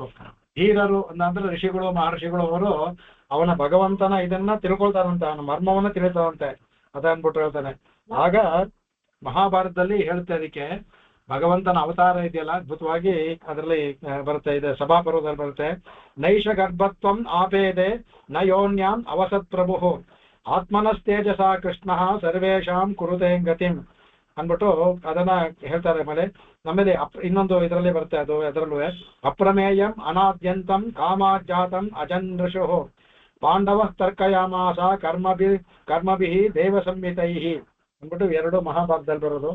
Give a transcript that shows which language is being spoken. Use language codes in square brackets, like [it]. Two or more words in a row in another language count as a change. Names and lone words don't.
[kn] ಧೀರರು ಅಂದ್ರೆ ಋಷಿಗಳು ಮಹರ್ಷಿಗಳು, ಅವರು ಅವನ ಭಗವಂತನ ಇದನ್ನ ತಿಳ್ಕೊಳ್ತಾರಂತೆ, ಅವನ ಮರ್ಮವನ್ನ ತಿಳಿತಾರಂತೆ. ಅದ ಅಂದ್ಬಿಟ್ಟು ಹೇಳ್ತಾನೆ. ಆಗ ಮಹಾಭಾರತದಲ್ಲಿ ಹೇಳುತ್ತೆ, ಅದಕ್ಕೆ ಭಗವಂತನ ಅವತಾರ ಇದೆಯಲ್ಲ ಅದ್ಭುತವಾಗಿ ಅದರಲ್ಲಿ ಬರುತ್ತೆ. ಇದೆ ಸಭಾಪರ್ವದಲ್ಲಿ ಬರುತ್ತೆ. [sa] ನೈಷ ಗರ್ಭತ್ವಂ ಆಪೇದೆ ನ ಯೋನ್ಯಾಂ ಅವಸತ್ ಪ್ರಭು ಆತ್ಮನಸ್ತೇಜಸ ಕೃಷ್ಣ ಸರ್ವೇಶಾಂ ಕುರುತೆ ಗತಿಂ [kn] ಅಂದ್ಬಿಟ್ಟು ಅದನ್ನ ಹೇಳ್ತಾರೆ. ಆಮೇಲೆ ಇನ್ನೊಂದು ಇದರಲ್ಲಿ ಬರುತ್ತೆ, ಅದು ಅದರಲ್ಲೂ [sa] ಅಪ್ರಮೇಯಂ ಅನಾದ್ಯಂತಂ ಕಾಮಾಜಾತಂ ಅಜನೃಷು ಪಾಂಡವ ತರ್ಕಯಾಮಾಸ ಕರ್ಮಭಿ ದೇವ ಸಂಹಿತೈ [kn] ಅಂದ್ಬಿಟ್ಟು ಎರಡು ಮಹಾಭಾರತದಲ್ಲಿ ಬರೋದು.